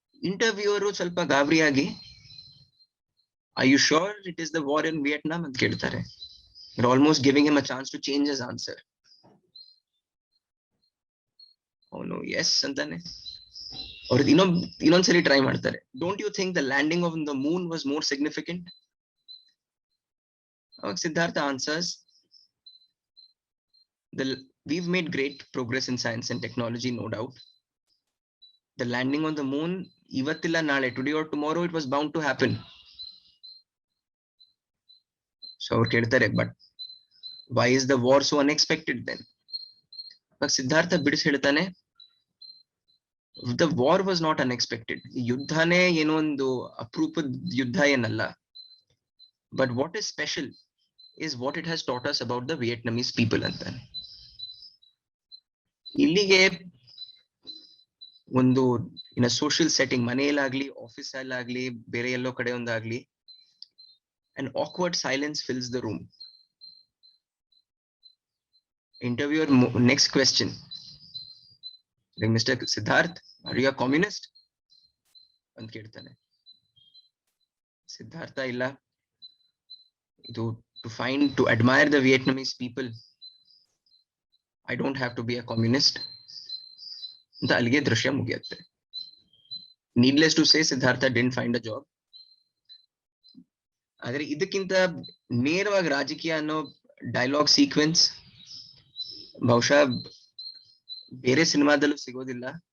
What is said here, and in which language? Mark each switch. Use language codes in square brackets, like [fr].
[kn] Interviewer ಸ್ವಲ್ಪ ಗಾಬರಿಯಾಗಿ [en] I you sure it is the war in Vietnam [kn] ಅಂತ ಕೇಳ್ತಾರೆ. [en] Almost giving him a chance to change his answer. [kn] ಅವನು S ಅಂತಾನೆ. ಅವ್ರು ಇನ್ನೊಂದ್ಸಲಿ try ಮಾಡ್ತಾರೆ. [en] Don't you think the landing of the moon was more significant? ಅವಾಗ Siddhartha answers, we've made great progress in science and technology, no doubt. The landing on the moon, [kn] ivattilla nale, [en] today or tomorrow, it was bound to happen. So [kn] ಅವ್ರು ಕೇಳ್ತಾರೆ, [en] but why is the war so unexpected then? [kn] Siddhartha ಬಿಡಿಸಿ ಹೇಳ್ತಾನೆ, [en] The war was not unexpected. [kn] ಯುದ್ಧನೇ ಏನೋ ಒಂದು ಅಪರೂಪದ ಯುದ್ಧ ಏನಲ್ಲ. [en] but what is special is what it has taught us about the Vietnamese people [kn] ಅಂತಾನೆ. ಇಲ್ಲಿಗೆ ಒಂದು [en] in a social setting, [kn] ಮನೆಯಲ್ಲಾಗ್ಲಿ ಆಫೀಸ್ ಅಲ್ಲಾಗ್ಲಿ ಬೇರೆ ಎಲ್ಲೋ ಕಡೆ ಒಂದಾಗ್ಲಿ, [en] an awkward silence fills the room. Interviewer next question, like Mr. Siddharth, are you a communist [kn] ಅಂತ ಕೇಳ್ತಾನೆ. ಸಿದ್ಧಾರ್ಥ ಇಲ್ಲ, ಇದು [en] to admire the Vietnamese people I don't have to be a communist [kn] ಅಂತ ಅಲ್ಲಿಗೆ ದೃಶ್ಯ ಮುಗಿಯುತ್ತೆ. [en] Needless to say, Siddhartha didn't find a job. [kn] ಆದ್ರೆ ಇದಕ್ಕಿಂತ ನೇರವಾಗಿ ರಾಜಕೀಯ ಅನ್ನೋ ಡೈಲಾಗ್ ಸೀಕ್ವೆನ್ಸ್ ಬಹುಶಃ ಬೇರೆ ಸಿನಿಮಾದಲ್ಲೂ ಸಿಗೋದಿಲ್ಲ.